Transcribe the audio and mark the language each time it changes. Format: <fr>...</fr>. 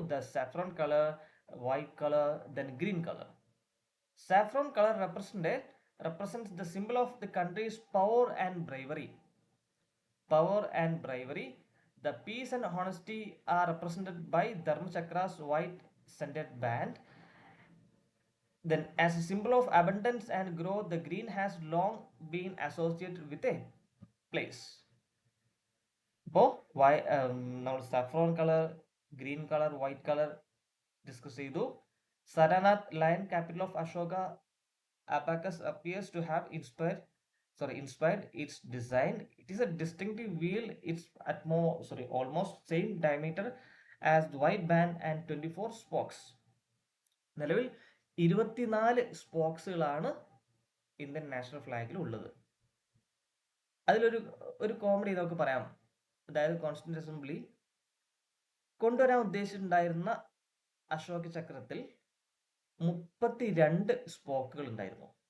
<en>The saffron colour, white colour, then green colour. Saffron colour represents the symbol of the country's power and bravery. Power and bravery. The peace and honesty are represented by Dharmachakra's white scented band. Then, as a symbol of abundance and growth, the green has long been associated with a place.</en> <ml>അപ്പോൾ നമ്മൾ saffron colour, green colour, white colour discuss ചെയ്തു.</ml> <en>Saranath, lion capital of Ashoka, Abacus appears to have inspired its design. It is a distinctive wheel. It's almost same diameter as the white band and 24 spokes.</en> <ml>നിലവിൽ 24 സ്പോക്സുകളാണ് Indian national ഫ്ലാഗിൽ ഉള്ളത്. അതിലൊരു comedy നമുക്ക് പറയാം. അതായത് constituent assembly കൊണ്ടുവരാൻ ഉദ്ദേശിച്ചിട്ടുണ്ടായിരുന്ന അശോക ചക്രത്തിൽ 32 സ്പോക്കുകൾ ഉണ്ടായിരുന്നു.</ml>